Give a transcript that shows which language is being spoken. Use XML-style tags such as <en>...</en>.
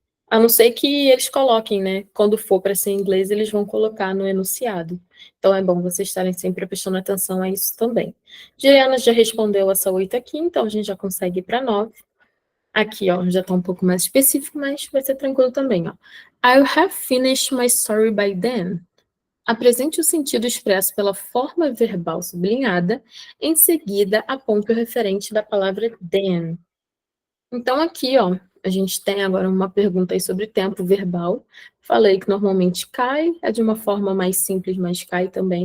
<pt>A não ser que eles coloquem, né? Quando for para ser em inglês, eles vão colocar no enunciado. Então é bom vocês estarem sempre prestando atenção a isso também. Juliana já respondeu essa 8 aqui, então a gente já consegue ir para 9. Aqui, ó, já está um pouco mais específico, mas vai ser tranquilo também, ó.</pt> <en>I'll have finished my story by then.</en> <pt>Apresente o sentido expresso pela forma verbal sublinhada, em seguida aponte o referente da palavra then. Então, aqui, ó, a gente tem agora uma pergunta aí sobre tempo verbal. Falei que normalmente cai, é de uma forma mais simples, mas cai também.</pt>